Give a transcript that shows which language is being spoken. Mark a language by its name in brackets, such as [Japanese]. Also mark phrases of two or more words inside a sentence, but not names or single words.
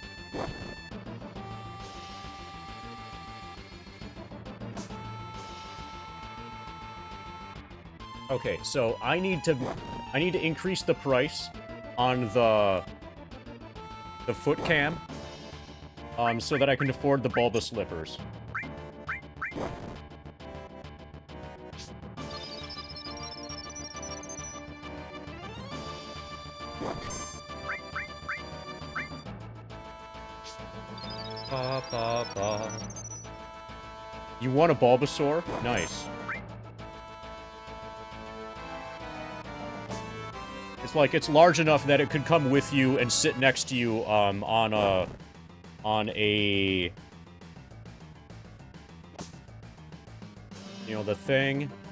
[English] Okay, so I need to increase the price on the foot cam, so that I can afford the Bulba slippers. Ba, ba, ba. You want a Bulbasaur? Nice. It's like, it's large enough that it could come with you and sit next to you, on a... You know, the thing...